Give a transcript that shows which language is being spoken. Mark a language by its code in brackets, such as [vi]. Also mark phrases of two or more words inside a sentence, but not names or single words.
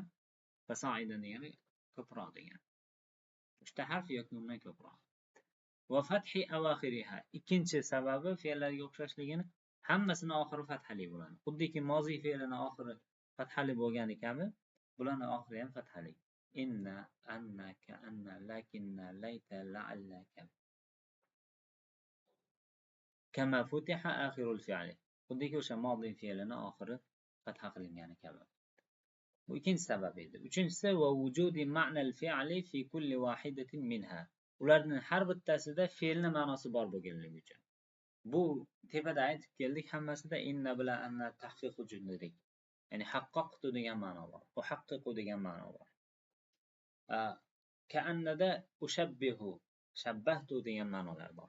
[uz] Fasoidan degani ko'proq degani. 3 ta harf yoki undan ko'proq. [ar] وفتح أواخرها. [uz] Ikkinchi sababi fe'llarga o'xshashligini hammasini oxiri fathali bo'ladi. Xuddiki mozi fe'lini oxiri fathali bo'lgani kabi, bularning oxiri ham fathali. [ar] إن، أن، كأن، لكن، ليت، لعلك. كما فتح آخر الفعل. [uz] Xuddiki o'sha mozi fe'lini oxiri fatha qilingani kabi. Bu ikkinchi sabab edi. Uchinchisi [ar] ووجود معنى الفعل في كل واحدة منها. [uz] Ularning har bittasida fe'lning ma'nosi bor bo'lganligi uchun. Bu tepada aytib keldik, hammasida inna bilan anna tahqiq uchun dedik. Ya'ni haqqaqtu degan ma'no bor. Muhaqqiqu degan ma'no bor. Ka'annada ushabbihu, shabbahtu degan ma'nolar bor.